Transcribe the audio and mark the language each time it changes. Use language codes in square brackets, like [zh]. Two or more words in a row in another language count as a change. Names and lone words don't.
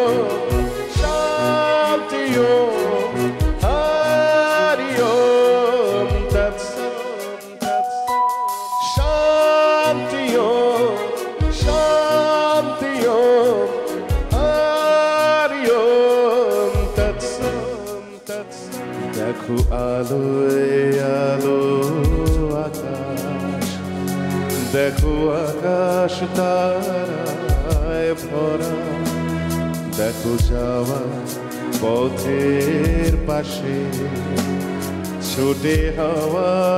[sa] शान्ति यो हरि ॐ तत्सम् शान्ति ॐ शान्ति ॐ हरि ॐ तत्सम् [bn] দেখো আলোয় আলো আকাশ দেখো আকাশ তারায় ভরা দেখো যাওয়া পথের পাশে ছোটে হাওয়া